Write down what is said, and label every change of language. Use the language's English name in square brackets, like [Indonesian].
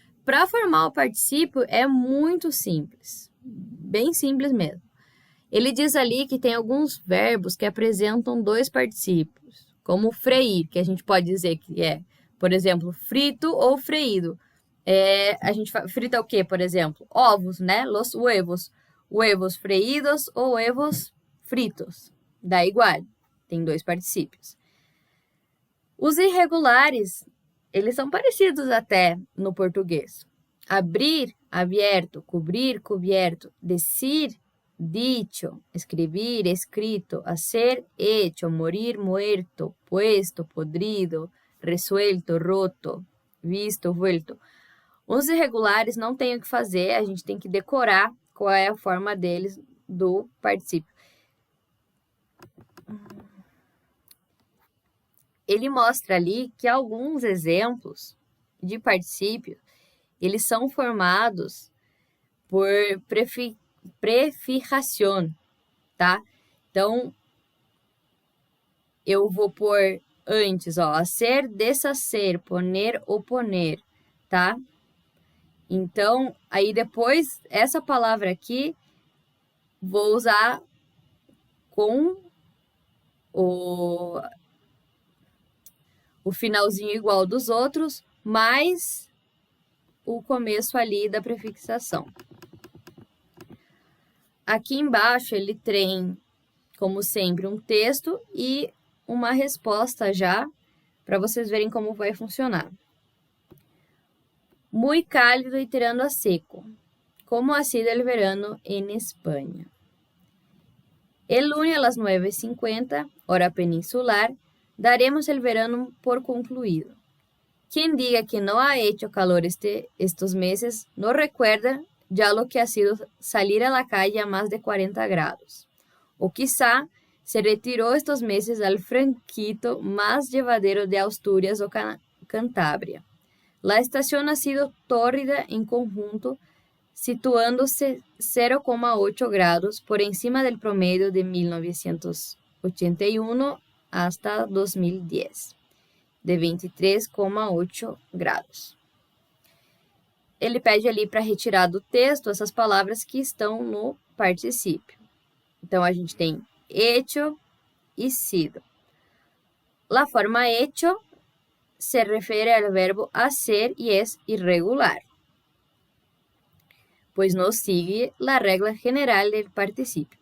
[Portuguese] Para formar o particípio é muito simples, bem simples mesmo. Ele diz ali que tem alguns verbos que apresentam dois particípios, como freir, que a gente pode dizer que é, por exemplo, frito ou freído. A gente frita o quê, por exemplo? Ovos, né? [Spanish] Los huevos. Huevos freídos ou huevos fritos. [Portuguese] Dá igual, tem dois particípios. Os irregulares, eles são parecidos até no português. [Spanish] Abrir, abierto, cobrir, cubierto, decir, dicho, escribir, escrito, hacer, hecho, morir, muerto, puesto, podrido, resuelto, roto, visto, vuelto. [Portuguese] Os irregulares não tem o que fazer, a gente tem que decorar qual é a forma deles do particípio. Ele mostra ali que alguns exemplos de particípio, eles são formados por prefijação, tá? Então, eu vou pôr antes, ó, [Spanish] hacer, deshacer, poner, oponer, [Portuguese] tá? Então, aí depois, essa palavra aqui, vou usar com o finalzinho igual dos outros, mais o começo ali da prefixação. Aqui embaixo ele tem, como sempre, um texto e uma resposta já, para vocês verem como vai funcionar. [Spanish] Muy cálido y tirando a seco. ¿Cómo ha sido el verano en España? El lunes a las 9:50, hora peninsular, daremos el verano por concluido. Quien diga que no ha hecho calor estos meses no recuerda ya lo que ha sido salir a la calle a más de 40 grados. O quizá se retiró estos meses al franquito más llevadero de Asturias o Cantabria. La estación ha sido tórrida en conjunto, situándose 0,8 grados por encima del promedio de 1981 hasta 2010, de 23,8 grados. [Portuguese] Ele pede ali para retirar do texto essas palavras que estão no particípio. Então, a gente tem hecho e sido. La forma hecho se refere al verbo hacer [Spanish] y es irregular, [Portuguese] pois não sigue a regra general do particípio.